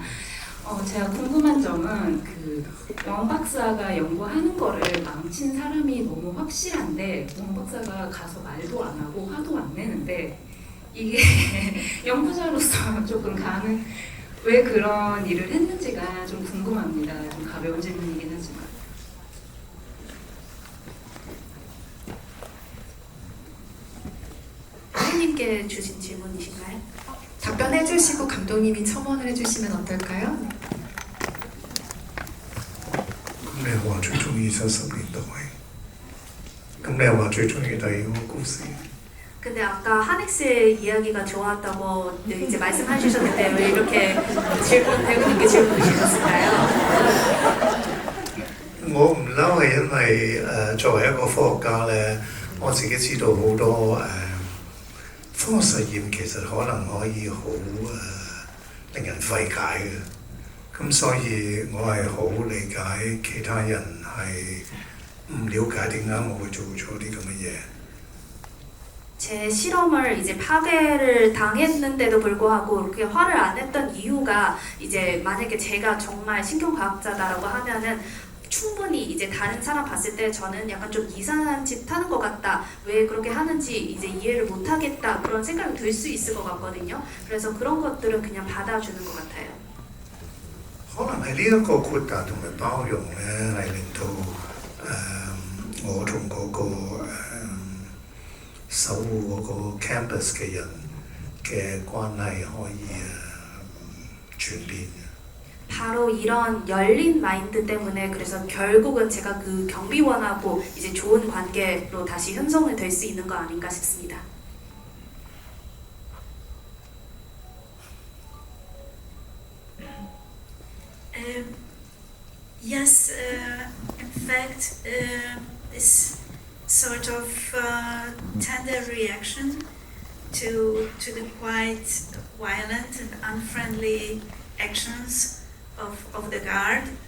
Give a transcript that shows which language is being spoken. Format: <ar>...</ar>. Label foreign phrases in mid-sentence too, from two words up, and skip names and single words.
<ko>제가 궁금한 점은 그 왕 박사가 연구하는 거를 망친 사람이 너무 확실한데 왕 박사가 가서 말도 안 하고 화도 안 내는데 이게 연구자로서 조금 왜 그런 일을 했는지가 좀 궁금합니다. 좀 가벼운 질문이긴 하지만. 선생님께 주신 질문이신가요? 답변해 주시고 감독님이 첨언을 해주시면 어떨까요? 네.</ko> <yue>咁你話最中意30年代，咁你又話最中意第二個故事。</yue> <ko>근데 아까 하넥스의 이야기가 좋았다고 이제 말씀해 주셨는데 왜 이렇게 배우님께 질문 주셨을까요?</ko> <yue>我唔嬲係因為作為一個科學家咧，我自己知道好多科學實驗其實可能可以好令人費解嘅，咁所以我係好理解其他人係唔了解點解我會做咗啲咁嘅嘢。</yue> <ko>제 실험을 이제 파괴를 당했는데도 불구하고 그렇게 화를 안 냈던 이유가 이제 만약에 제가 정말 신경과학자다라고 하면은 충분히 이제 다른 사람 봤을 때 저는 약간 좀 이상한 짓 하는 것 같다. 왜 그렇게 하는지 이제 이해를 못 하겠다. 그런 생각이 들 수 있을 것 같거든요. 그래서 그런 것들은 그냥 받아주는 것 같아요.</ko> <yue>可能係呢一個豁達同埋包容咧，係令到我同嗰個守護嗰個 campus 嘅人嘅關係可以轉變嘅。</yue> <ko>바로 이런 열린 마인드 때문에 그래서 결국은 제가 그 경비원하고 이제 좋은 관계로 다시 형성이 될 수 있는 거 아닌가 싶습니다.</ko> <en>Yes, in fact, this sort of tender reaction to the quite violent and unfriendly actions of the guard,</en>